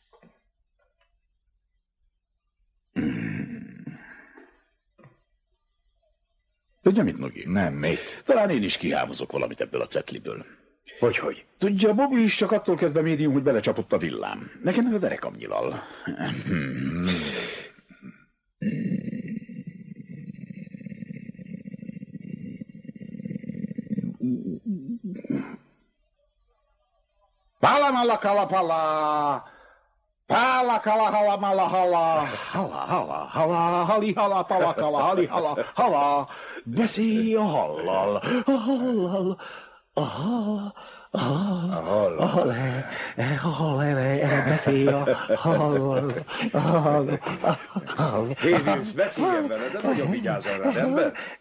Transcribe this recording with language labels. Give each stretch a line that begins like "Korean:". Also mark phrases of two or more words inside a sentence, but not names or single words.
Hungarian: Tudja mit, Nogi? Nem, mit? Talán én is kihámozok valamit ebből a cetliből. Hogy? Tudja, Bobby is csak attól kezd a médium, hogy belecsapott a villám. Nekem meg a derekam nyilal. Palamalakala. Pálakala-hala-mala-hala, hala-hala-hala, hali-hala, palakala, hali-hala, beszélj a hallal, a hallal, a hall, a hall, beszélj a hallal, a hall. Hé, Vince, beszéljen vele, de nagyon vigyázzon rá, ember.